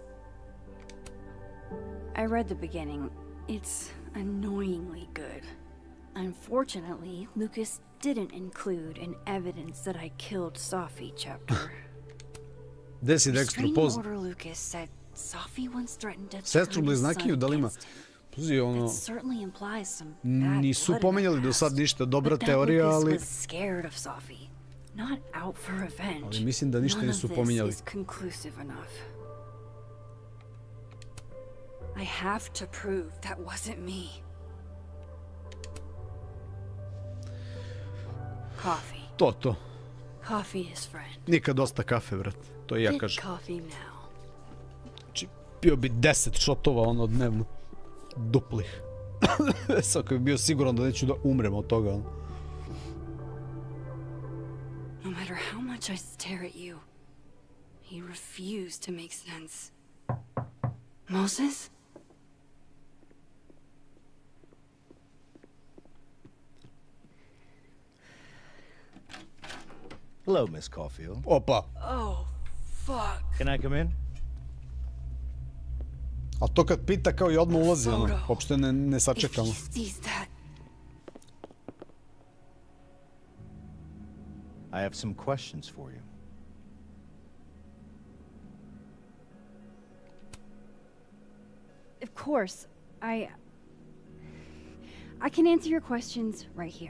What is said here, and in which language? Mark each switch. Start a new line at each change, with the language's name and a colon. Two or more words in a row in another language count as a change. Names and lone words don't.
English: I read the beginning. It's annoyingly good. Unfortunately, Lucas didn't include an evidence that I killed Safi chapter.
Serbian: Gde si Dexter poz...
English: Order Lucas said Safi once threatened to
Serbian: Sestru
English: turn his son
Serbian: bliznakiju, da li ima...
English: against him.
Serbian: Puzi, ono...
English: That certainly implies some bad
Serbian: Nisu
English: blood in
Serbian: pomenjali
English: the
Serbian: do sad
English: past.
Serbian: ništa, dobra
English: But that teorija, Lucas
Serbian: ali...
English: was scared of Safi, not out for revenge.
Serbian: Ali mislim da ništa
English: None
Serbian: nisu
English: of this
Serbian: pominjali.
English: is conclusive enough. I have to prove that wasn't me. Coffee.
Serbian: To.
English: Coffee is friend.
Serbian: Nikad dosta kafe, brat. To i ja
English: Bit
Serbian: kažem.
English: coffee now.
Serbian: Znači, pio bi 10 šotova, ono, dnevno. Duplih. Sad kad bi bio siguran da neću da umrem od toga, ono.
English: No matter how much I stare at you, he refused to make sense. Moses? Hello, Miss Caulfield.
Serbian: Opa.
English: Oh, fuck. Can I come in?
Serbian: A to kad pita kao i odmah ulazi, ono. Uopšte ne sačekamo.
English: If he sees that, I have some questions for you. Of course, I can answer your questions right here.